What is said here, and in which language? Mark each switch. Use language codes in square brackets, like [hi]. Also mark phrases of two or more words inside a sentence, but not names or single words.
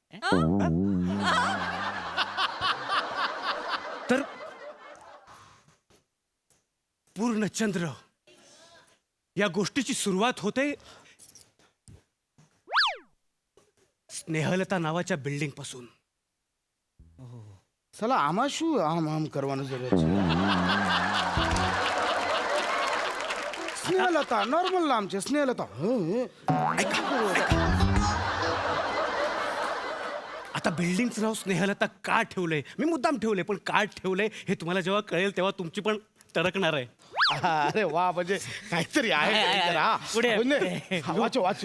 [mr] तर पूर्णचंद्र या गोष्टीची सुरुवात होते स्नेहलता नावाच्या बिल्डिंग पासून. [gu] चला આમાં શું આમ આમ કરવાનું જરૂર છે. સ્નેહલતા નોર્મલ નામ છે સ્નેહલતા. [mr] आता बिल्डिंगचं नाव स्नेहलता का ठेवलंय मी मुद्दाम ठेवलंय पण का ठेवलंय हे तुम्हाला जेव्हा कळेल तेव्हा तुमची पण टरकणार आहे. अरे वा म्हणजे काहीतरी आहे काहीतरी. हा. पुढे. [gu] હો ને. હા, વાચો વાચો.